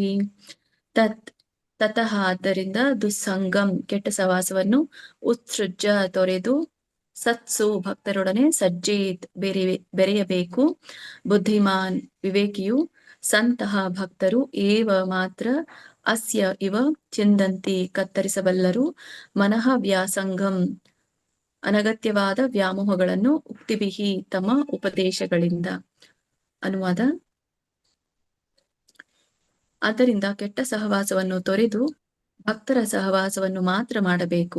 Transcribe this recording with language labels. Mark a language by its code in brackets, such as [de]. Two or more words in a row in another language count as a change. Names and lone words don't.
[kn] ತತಃ ಆದ್ದರಿಂದ ದುಸ್ಸಂಗಂ ಕೆಟ್ಟ ಸವಾಸವನ್ನು, ಉತ್ಸೃಜ್ಯ ತೊರೆದು, ಸತ್ಸು ಭಕ್ತರೊಡನೆ, ಸಜ್ಜೇತ್ ಬೆರೆಯಬೇಕು, ಬುದ್ಧಿಮಾನ್ ವಿವೇಕಿಯು, ಸಂತಹ ಭಕ್ತರು, ಏವ ಮಾತ್ರ, [sa] अस्य इव, [kn] ಚಿಂದಂತಿ ಕತ್ತರಿಸಬಲ್ಲರು, [sa] मनः व्यासंगं [kn] ಅನಗತ್ಯವಾದ ವ್ಯಾಮೋಹಗಳನ್ನು, ಉಕ್ತಿಭಿಃ ತಮ್ಮ ಉಪದೇಶಗಳಿಂದ. ಅನುವಾದ. ಆದ್ದರಿಂದ ಕೆಟ್ಟ ಸಹವಾಸವನ್ನು ತೊರೆದು ಭಕ್ತರ ಸಹವಾಸವನ್ನು ಮಾತ್ರ ಮಾಡಬೇಕು.